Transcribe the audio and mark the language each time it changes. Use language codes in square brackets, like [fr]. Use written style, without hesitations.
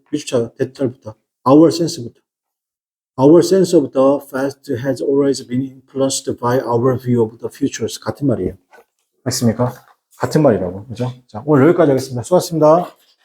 [ko] 밑줄 대절부터 [en] our sense [ko] 부터. [en] Our sense of the past has always been influenced by our view of the futures. [ko] 같은 말이에요. 맞습니까? 같은 말이라고. 그죠? 자, 오늘 여기까지 하겠습니다. 수고하셨습니다.